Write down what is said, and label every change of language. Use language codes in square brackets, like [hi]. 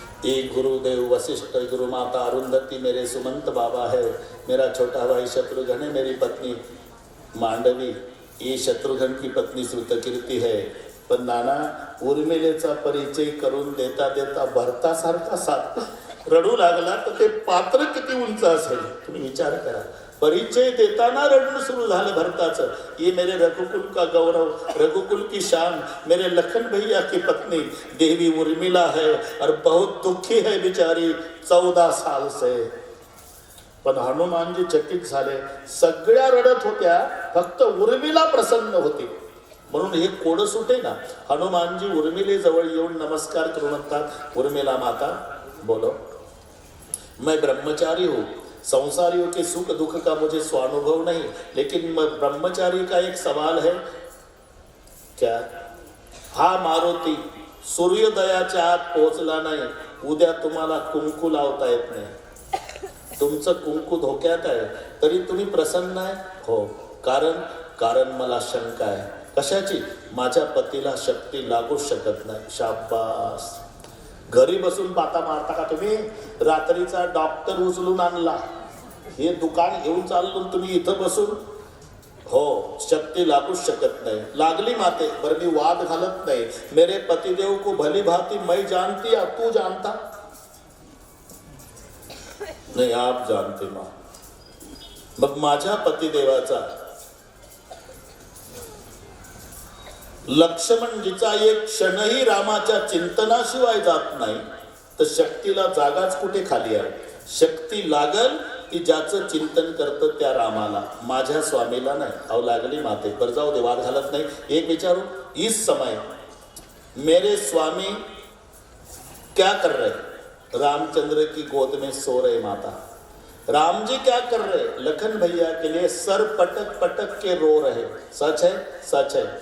[hi] ये गुरुदेव वशिष्ठ, गुरु माता अरुंधति, मेरे सुमंत बाबा है, मेरा छोटा भाई शत्रुघ्न है, मेरी पत्नी मांडवी, ये शत्रुघ्न की पत्नी श्रुतकीर्ती है. [mr] पण नाना, उर्मिलेचा परिचय करून देता देता भरतासारखा साथ रडू लागला तर ते पात्र किती उंच असेल तुम्ही विचार करा. परिचय देताना रडणं सुरू झालं भरताचं. [hi] ये मेरे रघुकुल का गौरव, रघुकुल की शान, मेरे लखन भैया की पत्नी देवी उर्मिला है और बहुत दुखी है बिचारी 14 साल से. [mr] पण हनुमानजी चकित झाले. सगळ्या रडत होत्या, फक्त उर्मिला प्रसन्न होती. म्हणून हे कोड सुटे ना. हनुमानजी उर्मिले जवळ येऊन नमस्कार करून म्हणतात, [hi] उर्मिला माता बोलो, मैं ब्रह्मचारी हूँ, संसारियों के सुख दुख का मुझे स्वानुभव नहीं, लेकिन ब्रह्मचारी का एक सवाल है. क्या? [mr] हा मारुती सूर्योदयाच्या आत पोहोचला नाही, उद्या तुम्हाला कुंकू लावता येत नाही. तुमचं कुंकू धोक्यात आहे, तरी तुम्ही प्रसन्न आहे? हो. कारण मला शंका आहे. कशाची? माझ्या पतीला शक्ती लागू शकत नाही. शाबास. घरी बसून बाता मारता का तुम्ही? रात्रीचा डॉक्टर उचलून आणला, हे दुकान घेऊन चाललो तुम्ही इथं बसून. हो, शक्ती लागूच शकत नाही. लागली माते, पर मी वाद घालत नाही. [hi] मेरे पतिदेव को भली भांति मैं जानती, तू जानता नाही, आप जानते मां. [mr] मग माझ्या पतिदेवाचा लक्ष्मणजीचा एक क्षणही रामाच्या चिंतनाशिवाय जात नाही, तर शक्तीला जागाच कुठे खाली आहे. शक्ती लागल की ज्याचं चिंतन करतं त्या रामाला, माझ्या स्वामीला नाही. अहो लागली माते, पर जाऊ दे, वाद घालत नाही. एक विचारू, [hi] इस समय मेरे स्वामी क्या कर रहे? रामचंद्र की गोद में सो रहे माता. राम जी क्या कर रहे? लखन भैया के लिए सर पटक पटक के रो रहे. सच है? सच है.